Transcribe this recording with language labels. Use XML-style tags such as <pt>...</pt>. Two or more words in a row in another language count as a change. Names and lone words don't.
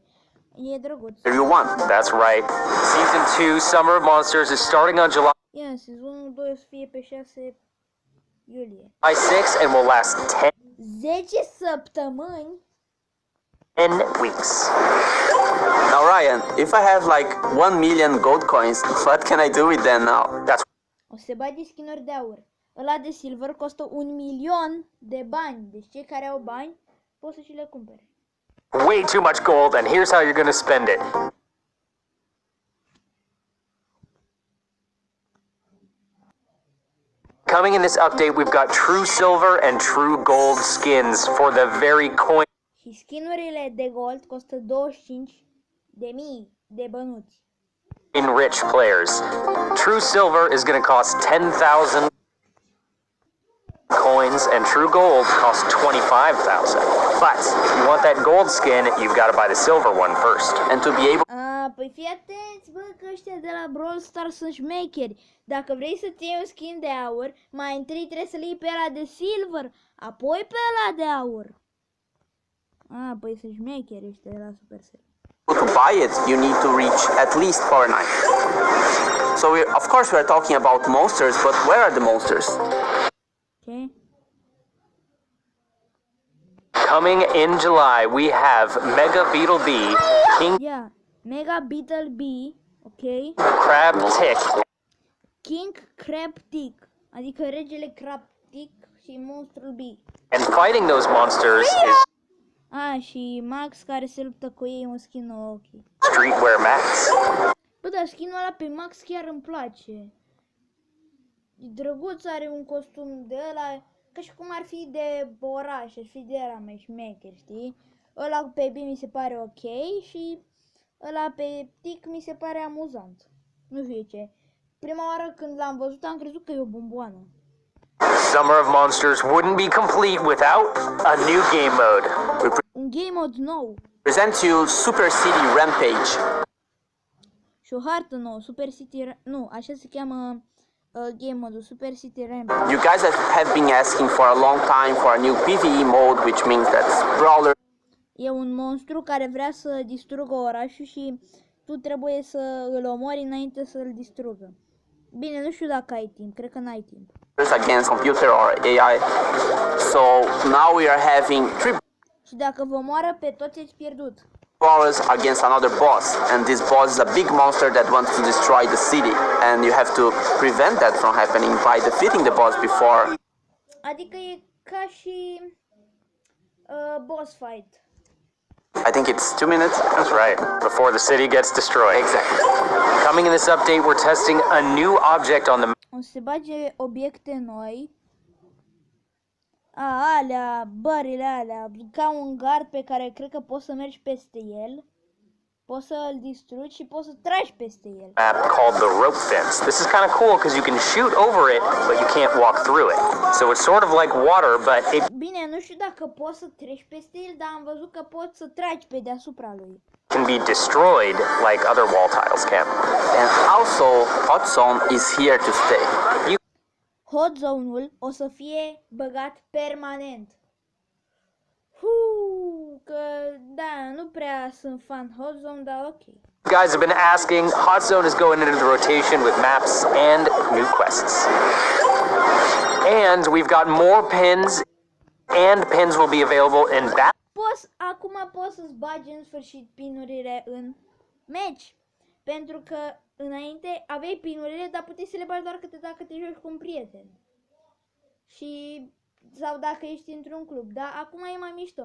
<ro>E drăguț.</ro> <en>You want. That's right. Season 2, Summer of Monsters, is starting on July</en> <ro>Ia, sezonul 2 o să fie pe 6 iulie.</ro> <en>6 and will last</en> <ro>10 săptămâni?</ro> <en>10 weeks. Now, Ryan, if I have like 1 million gold coins, what can I do with them now? That's</en> <ro>O să se bage skin-uri de aur. Ăla de silver costă 1.000.000 de bani. Deci cei care au bani pot să și le cumpere.</ro> <en>way too much gold, and here's how you're going to spend it. Coming in this update, we've got True Silver and True Gold skins for the very coin.</en> <ro>Și skinurile de gold costă 25.000 de bănuți.</ro> <en>In rich players. True Silver is going to cost 10,000 coins, and True Gold costs 25,000. But if you want that gold skin, you've got to buy the silver one first. And to be able</en> <ro>Păi fii atenți, bă, că ăștia de la Brawl Stars sunt șmecheri. Dacă vrei să-ți iei un skin de aur, mai întâi trebuie să-l iei pe ăla de silver, apoi pe ăla de aur. Păi sunt șmecheri ăștia de la Supercell.</ro> <en>to buy it, you need to reach at least 49. So of course we're talking about monsters, but where are the monsters? Okay. Coming in July, we have Mega Beetle B, King</en> <ro>Ia, Mega Beetle B, ok?</ro> <en>Crab Tick,</en> <ro>King Crab Tick, adică regele Crab Tick și monstrul B.</ro> <en>and fighting those monsters is</en> <ro>Și Max care se luptă cu ei, un skin ok.</ro> <en>Streetwear Max.</en> <ro>Bă, dar skinul ăla pe Max chiar îmi place. E drăguț, are un costum de ăla, ca și cum ar fi de oraș, ar fi de ăla mai șmecher, știi? Ăla pe B mi se pare ok și ăla pe Tic mi se pare amuzant. Nu știu ce. Prima oară când l-am văzut am crezut că e o bomboană.</ro> <en>Summer of Monsters wouldn't be complete without a new game mode.</en> <ro>Un</ro> <en>game mode</en> <ro>nou</ro> <en>Present you Super City Rampage.</en> <ro>și o hartă nouă, Super City... Nu, așa se cheamă</ro> <en>game mode</en> <ro>Super City Rampage.</ro> <en>You guys have been asking for a long time for a new PvE mode, which means that brawler</en> <ro>E un monstru care vrea să distrugă orașul și tu trebuie să îl omori înainte să îl distrugă. Bine, nu știu dacă ai timp, cred că n-ai timp.</ro> <en>against computer or AI. So now we are having 3</en> <ro>Și dacă vă omoară pe toți, ați pierdut.</ro> <en>brawlers against another boss, and this boss is a big monster that wants to destroy the city, and you have to prevent that from happening by defeating the boss before.</en> <ro>Adică e ca și boss fight.</ro> <en>I think it's 2 minutes. That's right, before the city gets destroyed. Exactly. Coming in this update, we're testing a new object on the</en> <ro>O să se bage obiecte noi. Alea, bările alea, ca un gard pe care cred că poți să mergi peste el. Poți să-l distrugi și poți să tragi peste el.</ro> <en>map called the rope fence. This is kind of cool because you can shoot over it, but you can't walk through it. So it's sort of like water, but it</en> <ro>Bine, nu știu dacă poți să treci peste el, dar am văzut că poți să tragi pe deasupra lui.</ro> <en>can be destroyed like other wall tiles can. And also, Hot Zone is here to stay.</en> <ro>Hot Zone-ul o să fie băgat permanent. Că da, nu prea sunt fan Hot Zone, dar ok.</ro> <en>You guys have been asking, Hot Zone is going into the rotation with maps and new quests. And we've got more pins, and pins will be available in</en> <ro>Acum poți să-ți bagi în sfârșit pinurile în meci. Pentru că înainte aveai pinurile, dar puteai să le bagi doar dacă te joci cu un prieten. Și sau dacă ești într-un club, dar acum e mai mișto.</ro>